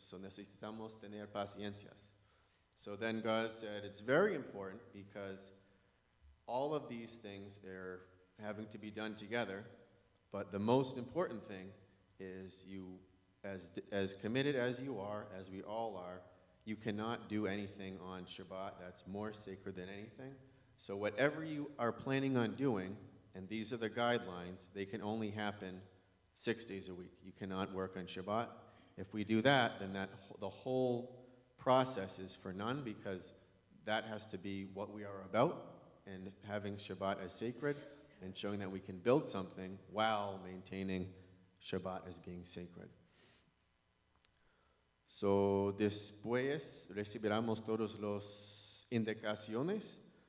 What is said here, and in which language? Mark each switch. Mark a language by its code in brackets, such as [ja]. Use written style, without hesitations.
[es] So necesitamos tener paciencia. [en] So then God said, it's very important because all of these things are having to be done together, but the most important thing is you, as committed as you are, as we all are, you cannot do anything on Shabbat that's more sacred than anything. So whatever you are planning on doing, and these are the guidelines, they can only happen 6 days a week. You cannot work on Shabbat. If we do that, then the whole process is for none, because that has to be what we are about, and having Shabbat as sacred and showing that we can build something while maintaining Shabbat as being sacred. [es] So después recibiremos todas las indicaciones.